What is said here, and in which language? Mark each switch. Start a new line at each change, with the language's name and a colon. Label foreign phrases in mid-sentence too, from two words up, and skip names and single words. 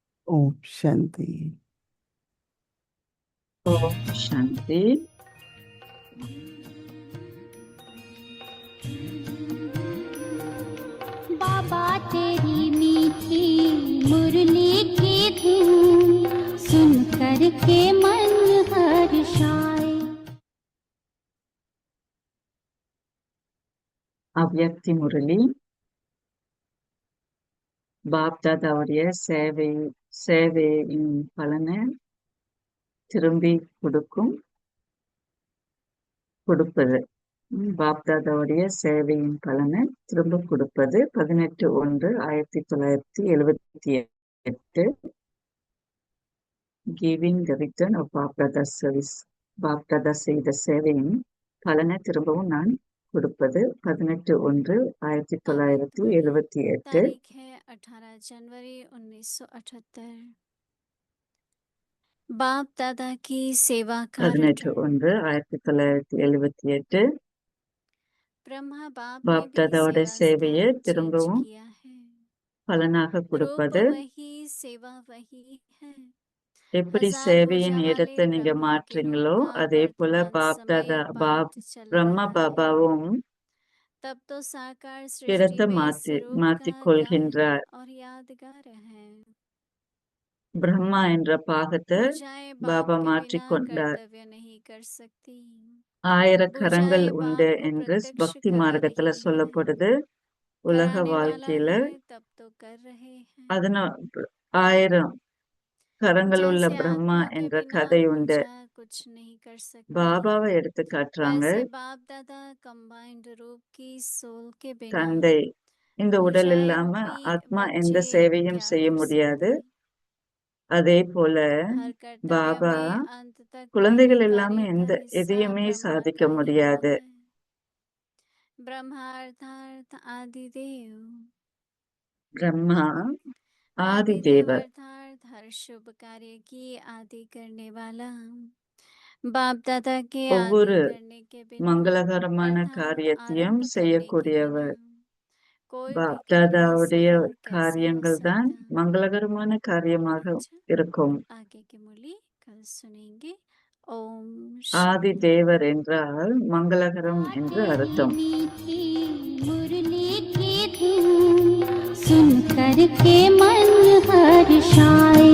Hindi: ओम शांति।
Tamil: ஓம் சாந்தி.
Hindi: बाबा तेरी मीठी मुरली की धुन सुन कर के मन हर्षाए।
Tamil: அவ்யக்தி முரளி பாப்தாதாவுடைய சேவையின் பலனை திரும்பி கொடுப்பது. பாப்தாதாவுடைய சேவையின் பலனை திரும்ப கொடுப்பது. 18/1/1978.
English: Giving the return of BapDada service.
Tamil: பாப்தாதா செய்த சேவையின் பலனை திரும்பவும் நான் கொடுப்பது. 18/1/1978.
Hindi: तारीख है 18 जनवरी 1978। बाप दादा की सेवा का रिटर्न। 18/1/1978 ब्रह्मा बाप ने भी
Tamil: பாப்தாதாவோட
Hindi: सेवा
Tamil: சேவையை
Hindi: स्थान चेंज
Tamil: திரும்பவும்
Hindi: किया है।
Tamil: பலனாக
Hindi: रूप
Tamil: கொடுப்பது.
Hindi: वही सेवा वही है।
Tamil: எப்படி
Hindi: हजार
Tamil: சேவையின்
Hindi: भुजा
Tamil: இடத்தை
Hindi: वाले
Tamil: நீங்க
Hindi: ब्रह्मा के
Tamil: மாற்றீங்களோ
Hindi: रूप का
Tamil: அதே போல
Hindi: वर्तमान
Tamil: பாப்தாதா
Hindi: समय पाठ चल
Tamil: பிரம்மா
Hindi: रहा है।
Tamil: பாபாவும்
Hindi: तब तो साकार
Tamil: இடத்தை
Hindi: सृष्टि में इस रूप
Tamil: மாற்றிக்
Hindi: का
Tamil: கொள்கின்றார்.
Hindi: गायन और यादगार है।
Tamil: பிரம்மா என்ற பாகத்தை
Hindi: भुजाएं बाप
Tamil: பாபா
Hindi: के
Tamil: மாற்றிக்
Hindi: बिना
Tamil: கொண்டார்.
Hindi: कर्तव्य नहीं कर सकती।
Tamil: 1000 கரங்கள்
Hindi: भुजाएं
Tamil: உண்டு
Hindi: बाप को
Tamil: என்று
Hindi: प्रत्यक्ष
Tamil: பக்தி
Hindi: करा
Tamil: மார்க்கத்துல
Hindi: रही है।
Tamil: சொல்லப்படுது. உலக
Hindi: कराने वाला
Tamil: வாழ்க்கையில
Hindi: है तब तो कर रहे हैं।
Tamil: 1000 கரங்கள் உள்ள
Hindi: जैसे
Tamil: பிரம்மா
Hindi: आत्मा के
Tamil: என்ற
Hindi: बिना
Tamil: கதை உண்டு.
Hindi: भुजा कुछ नहीं कर सकती,
Tamil: பாபாவை எடுத்து காட்டுறாங்க.
Hindi: वैसे बाप दादा कंबाइंड रूप की सोल के बिना
Tamil: தந்தை இந்த உடல்
Hindi: भुजाएं
Tamil: இல்லாம
Hindi: रूपी
Tamil: ஆத்மா எந்த
Hindi: बच्चे
Tamil: சேவையும்
Hindi: क्या
Tamil: செய்ய
Hindi: कर
Tamil: முடியாது.
Hindi: सकते।
Tamil: அதே போல
Hindi: हर कर्तव्य
Tamil: பாபா
Hindi: में अंत तक
Tamil: குழந்தைகள்
Hindi: दैवी
Tamil: இல்லாம
Hindi: कार्य
Tamil: எந்த
Hindi: का हिस्सा
Tamil: எதையுமே
Hindi: ब्रह्मा
Tamil: சாதிக்க
Hindi: का ही
Tamil: முடியாது.
Hindi: है। ब्रह्मा अर्थात आदिदेव।
Tamil: பிரம்மா ஆதி
Hindi: आदिदेव
Tamil: தேவர்.
Hindi: अर्थात हर शुभ कार्य की आदि करने वाला। बाप दादा के आदि
Tamil: ஒவ்வொரு
Hindi: करने के बिना
Tamil: மங்களகரமான
Hindi: अर्थात
Tamil: காரியத்தையும்
Hindi: आरंभ करने के बिना
Tamil: செய்யக்கூடியவர்.
Hindi: कोई भी कार्य
Tamil: பாப்தாதாவுடைய
Hindi: सफल कैसे हो
Tamil: காரியங்கள் தான்
Hindi: सकता।
Tamil: மங்களகரமான காரியமாக
Hindi: अच्छा,
Tamil: இருக்கும்.
Hindi: आगे की मुरली कल सुनेंगे। ओम
Tamil: ஆதி
Hindi: शांति।
Tamil: தேவர் என்றால் மங்களகரம் என்று அர்த்தம்.
Hindi: मीठी मुरली की धुन सुन कर के मन हर्षाए।